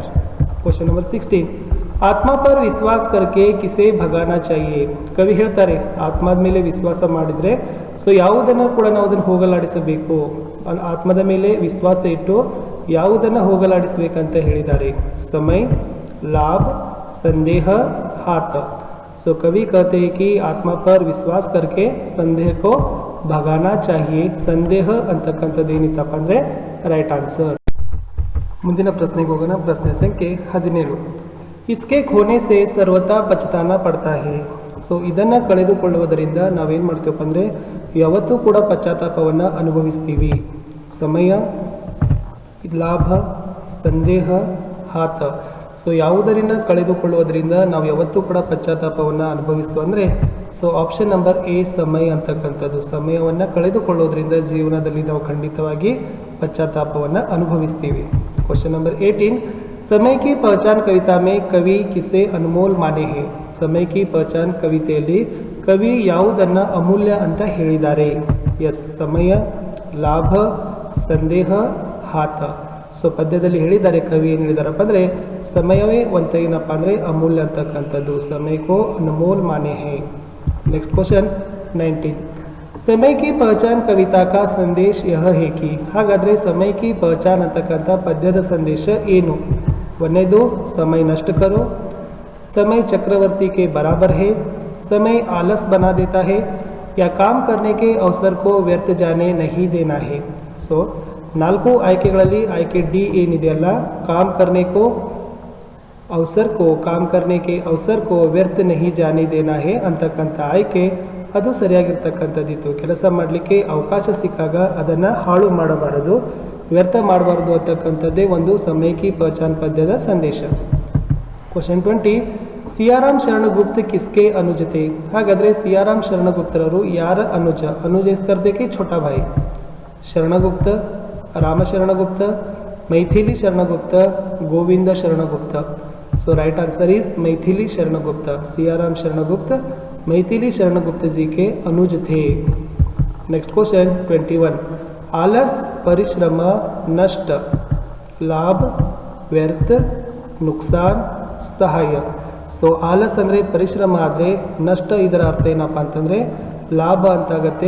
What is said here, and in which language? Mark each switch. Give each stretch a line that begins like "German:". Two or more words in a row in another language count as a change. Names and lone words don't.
English: question number
Kannada: 16,
Hindi: आत्मा पर विश्वास करके किसे भगाना चाहिए,
Kannada: ಕವಿ ಹೇಳ್ತಾರೆ ಆತ್ಮದ ಮೇಲೆ ವಿಶ್ವಾಸ ಮಾಡಿದರೆ ಸೊ ಯಾವುದನ್ನು ಕೂಡ ನಾವು ಅದನ್ನು ಹೋಗಲಾಡಿಸಬೇಕು, ಆತ್ಮದ ಮೇಲೆ ವಿಶ್ವಾಸ ಇಟ್ಟು ಯಾವುದನ್ನು ಹೋಗಲಾಡಿಸಬೇಕಂತ ಹೇಳಿದ್ದಾರೆ. ಸಮಯ,
Hindi: लाभ, संदेह, हाथ. सो कवि कहते हैं कि आत्मा पर विश्वास करके संदेह को भगाना चाहिए.
Kannada: संदेह ಅಂತಕ್ಕಂಥದ್ದೇನಿತ್ತಪ್ಪ ಅಂದರೆ
English: right answer.
Kannada: ಮುಂದಿನ ಪ್ರಶ್ನೆಗೆ ಹೋಗೋಣ. ಪ್ರಶ್ನೆ ಸಂಖ್ಯೆ 17,
Hindi: इसके खोने से सर्वथा पछताना पड़ता है.
Kannada: ಸೊ ಇದನ್ನು ಕಳೆದುಕೊಳ್ಳುವುದರಿಂದ ನಾವೇನು ಮಾಡ್ತೀವಪ್ಪ ಅಂದರೆ ಯಾವತ್ತೂ ಕೂಡ ಪಶ್ಚಾತ್ತಾಪವನ್ನು ಅನುಭವಿಸ್ತೀವಿ. ಸಮಯ, ಲಾಭ, ಸಂದೇಹ, ಹಾತ. ಸೊ ಯಾವುದರಿಂದ ಕಳೆದುಕೊಳ್ಳುವುದರಿಂದ ನಾವು ಯಾವತ್ತೂ ಕೂಡ ಪಶ್ಚಾತ್ತಾಪವನ್ನು ಅನುಭವಿಸ್ತೀವಿ ಅಂದರೆ ಸೊ
English: option number A
Kannada: ಸಮಯ ಅಂತಕ್ಕಂಥದ್ದು. ಸಮಯವನ್ನು ಕಳೆದುಕೊಳ್ಳೋದ್ರಿಂದ ಜೀವನದಲ್ಲಿ ನಾವು ಖಂಡಿತವಾಗಿ ಪಶ್ಚಾತ್ತಾಪವನ್ನು ಅನುಭವಿಸ್ತೀವಿ.
English: question number 18,
Hindi: समय की पहचान कविता में कवि किसे अनमोल माने है.
Kannada: समय की पहचान ಕವಿತೆಯಲ್ಲಿ ಕವಿ ಯಾವುದನ್ನು ಅಮೂಲ್ಯ ಅಂತ ಹೇಳಿದ್ದಾರೆ. ಎಸ್, ಸಮಯ, ಲಾಭ, ಸಂದೇಹ, ಹಾತ. ಸೊ ಪದ್ಯದಲ್ಲಿ ಹೇಳಿದ್ದಾರೆ, ಕವಿ ಏನು ಹೇಳಿದಾರಪ್ಪ ಅಂದರೆ ಸಮಯವೇ ಒಂದು ಏನಪ್ಪ ಅಂದರೆ ಅಮೂಲ್ಯ ಅಂತಕ್ಕಂಥದ್ದು.
Hindi: समय को अनमोल माने है.
English: next question
Hindi: 19, समय की पहचान कविता का संदेश यह है कि.
Kannada: ಹಾಗಾದರೆ ಸಮಯ ಕಿ ಪಹಚಾನ್ ಅಂತಕ್ಕಂಥ ಪದ್ಯದ ಸಂದೇಶ ಏನು?
Hindi: ಒಂದನೇದು, समय नष्ट करो, समय चक्रवर्ती के बराबर है, समय आलस बना देता है, या काम करने के अवसर को व्यर्थ जाने नहीं देना है.
Kannada: सो ನಾಲ್ಕು ಆಯ್ಕೆಗಳಲ್ಲಿ ಆಯ್ಕೆ ಡಿ ಏನಿದೆಯಲ್ಲ,
Hindi: काम करने को काम करने के अवसर को व्यर्थ नहीं जाने देना है
Kannada: ಅಂತಕ್ಕಂಥ ಆಯ್ಕೆ ಅದು ಸರಿಯಾಗಿರ್ತಕ್ಕಂಥದ್ದಿತ್ತು. ಕೆಲಸ ಮಾಡಲಿಕ್ಕೆ ಅವಕಾಶ ಸಿಕ್ಕಾಗ ಅದನ್ನು ಹಾಳು ಮಾಡಬಾರದು, ವ್ಯರ್ಥ ಮಾಡಬಾರದು ಅಂತಕ್ಕಂಥದ್ದೇ ಒಂದು ಸಮಯ ಕಿ ಪಹಚಾನ್ ಪದ್ಯದ ಸಂದೇಶ.
Hindi: क्वेश्चन 20, सियाराम शरणगुप्त किसके अनुज थे.
Kannada: ಹಾಗಾದರೆ ಸಿಯಾರಾಮ್ ಶರಣಗುಪ್ತರವರು ಯಾರ ಅನುಜ? ಅನುಜ ಸ್ಕರ್ದೆಗೆ
Hindi: छोटा भाई.
Kannada: ಶರಣಗುಪ್ತ, ರಾಮ ಶರಣಗುಪ್ತ, ಮೈಥಿಲಿ ಶರಣಗುಪ್ತ, ಗೋವಿಂದ ಶರಣಗುಪ್ತ. ಸೊ
English: right answer is
Kannada: ಮೈಥಿಲಿ ಶರಣಗುಪ್ತ.
Hindi: सियाराम शरणगुप्त मैथिली शरणगुप्त जी के अनुज थे.
English: next question
Hindi: 21, आलस, परिश्रम, नष्ट, लाभ, व्यर्थ, नुकसान, ಸಹಾಯ.
Kannada: ಸೊ ಆಲಸ್ ಅಂದರೆ ಪರಿಶ್ರಮ ಆದರೆ ನಷ್ಟ ಇದರ ಅರ್ಥ ಏನಪ್ಪ ಅಂತಂದರೆ ಲಾಭ ಅಂತಾಗತ್ತೆ.